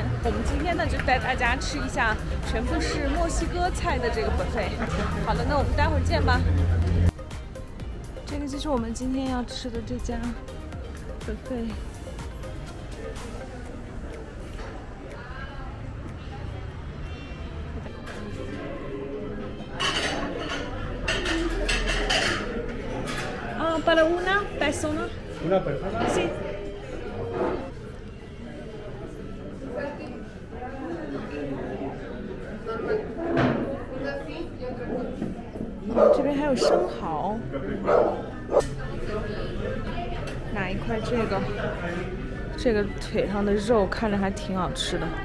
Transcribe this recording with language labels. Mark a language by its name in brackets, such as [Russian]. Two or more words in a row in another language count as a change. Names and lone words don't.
[Chinese] 我们今天呢就带大家吃一下全部是墨西哥菜的这个 buffet。好了，那我们待会儿见吧。这个就是我们今天要吃的这家 buffet。 [Spanish] Para una persona. ¿Una persona? Sí. [Chinese] 这边还有生蚝。拿一块这个腿上的肉看着还挺好吃的。